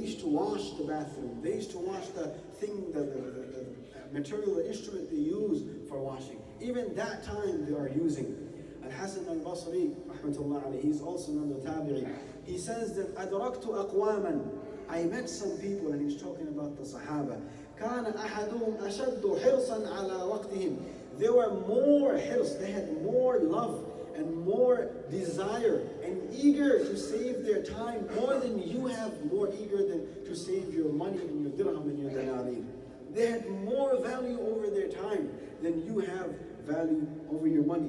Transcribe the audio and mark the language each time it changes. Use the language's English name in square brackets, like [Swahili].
[English] They used to wash the bathroom. They used to wash the thing, the material, the instrument they use for washing. Even that time they are using. Al-Hasan al-Basri, rahmatullah alayhi, he's also another tabi'i. He says that [Arabic] أدركت أقواما, [English] I met some people, and he's talking about the Sahaba. [Arabic] كان أحدهم أشد حرصا على وقتهم. [English] They were more hirs, they had more love and more desire and eager to save their time more than you have, more eager than to save your money and your dirham and your dinar. They had more value over their time than you have value over your money.